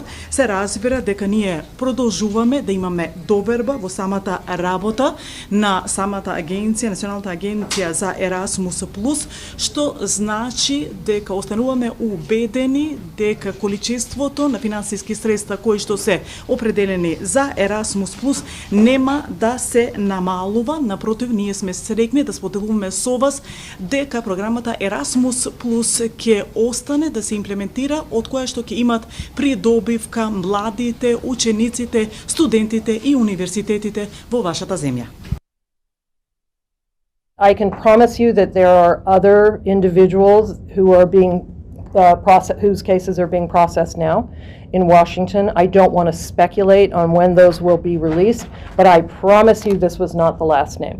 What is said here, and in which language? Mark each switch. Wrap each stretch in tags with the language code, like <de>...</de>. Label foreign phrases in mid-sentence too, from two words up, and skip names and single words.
<mk>Се разбира дека ние продолжуваме да имаме доверба во самата работа на самата агенција, Националната агенција за Erasmus+, што значи дека остануваме убедени дека количеството на финансиски средства кои што се определени за Erasmus+ нема да се намалува. Напротив, ние сме среќни да споделуваме со вас дека програмата Erasmus+ ќе остане да се имплементира, од која што ќе имат придобивка младите, учениците, студентите и универзитетите во вашата земја.</mk> <en>I can promise you that there are other individuals who are being whose cases are being processed now in Washington. I don't want to speculate on when those will be released, but I promise you this was not the last name.</en>